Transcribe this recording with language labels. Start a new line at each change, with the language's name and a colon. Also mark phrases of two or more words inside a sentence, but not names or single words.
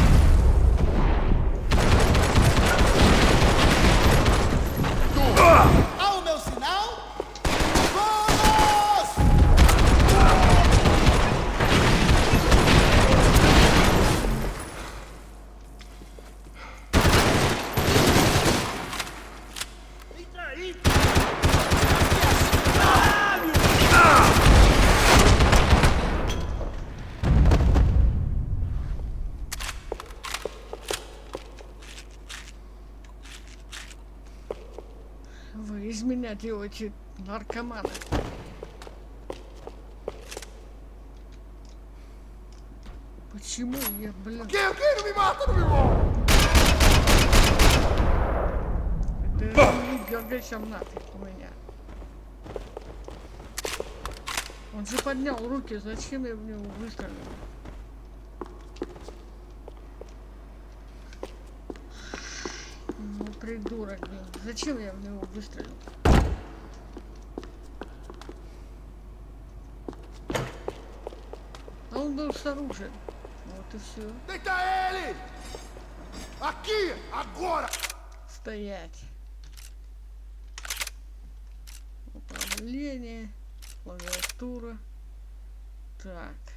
Portuguese: Ao meu sinal, vamos! Entra aí!
Russian: Вы из меня делаете наркомана. Почему я, блин...
Portuguese: Não me mata, não me morre!
Russian: Это не дергайся нафиг у меня. Он же поднял руки, зачем я в него выстрелил? Ну, придурок, блин. Зачем я в него выстрелил? А он был с оружием. Вот и все.
Portuguese: Deita ele! Aqui, agora!
Russian: Стоять. Управление. Клавиатура. Так.